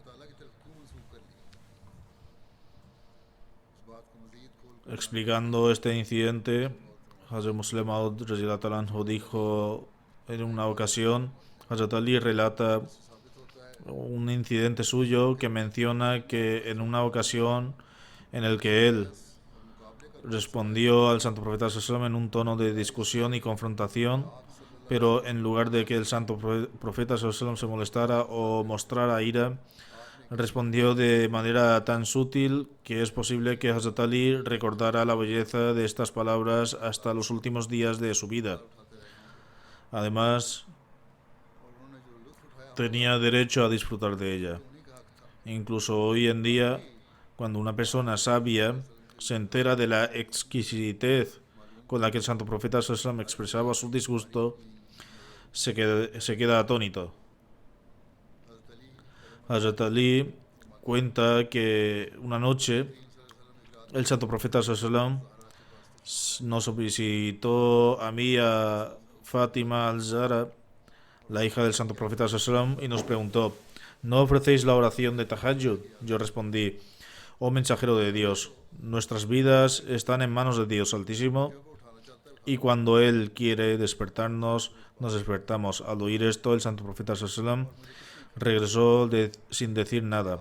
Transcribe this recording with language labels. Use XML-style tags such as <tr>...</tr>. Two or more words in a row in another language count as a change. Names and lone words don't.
<es>Explicando este incidente, Hazrat Muslim Maud</es> <ar>رضي الله تعالى عنه</ar> <es>dijo en una ocasión: Hazrat Ali relata un incidente suyo que menciona que en una ocasión en el que él respondió al Santo Profeta</es> <ar>صلى الله عليه وسلم</ar> <es>en un tono de discusión y confrontación, pero en lugar de que el Santo Profeta</es> <ar>صلى الله عليه وسلم</ar> <es>se molestara o mostrara ira, respondió de manera tan sutil que es posible que Hazrat Ali recordara la belleza de estas palabras hasta los últimos días de su vida. Además, tenía derecho a disfrutar de ella. Incluso hoy en día, cuando una persona sabia se entera de la exquisitez con la que el Santo Profeta</es> <ar>صلى الله عليه وسلم</ar> <es>expresaba su disgusto, se queda atónito. Hazrat Ali cuenta que una noche el Santo Profeta</es> <ar>صلى الله عليه وسلم</ar> <es>nos visitó a mí, a Fátima al-Zahra, la hija del Santo Profeta sallallahu alaihi wasallam, y nos preguntó: ¿no ofrecéis la oración de Tahajjud? Yo respondí: oh mensajero de Dios, nuestras vidas están en manos de Dios Altísimo y cuando Él quiere despertarnos, nos despertamos. Al oír esto, el santo profeta sallam regresó sin decir nada.</es>